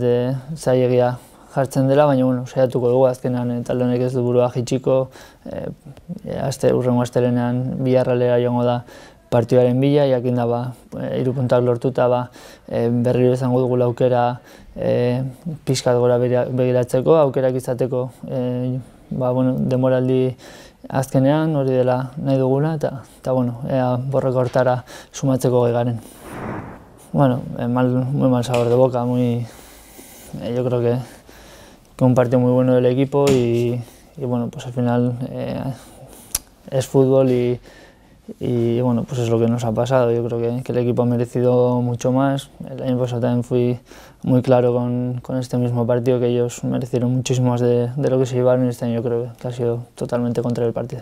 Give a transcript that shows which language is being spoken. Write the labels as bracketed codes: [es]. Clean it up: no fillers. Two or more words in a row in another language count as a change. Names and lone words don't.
[eu] zailegia jartzen dela, baina saiatuko dugu azkenean talde honek ez du burua jitsiko, hurrengo astelehenean Villarrealera joango da partiduaren bila, jakin da 3 puntak lortuta berriro izango dugula aukera pixkat gora begiratzeko, aukerak izateko denboraldi azkenean hori dela nahi dugula eta ea borroka hortara sumatzeko gai garen. [es] Muy mal sabor de boca, yo creo que un partido muy bueno del equipo y pues al final es fútbol y pues es lo que nos ha pasado. Yo creo que el equipo ha merecido mucho más. El año pasado también fui muy claro con este mismo partido, que ellos merecieron muchísimo más de lo que se llevaron, y este año yo creo que ha sido totalmente contrario el partido.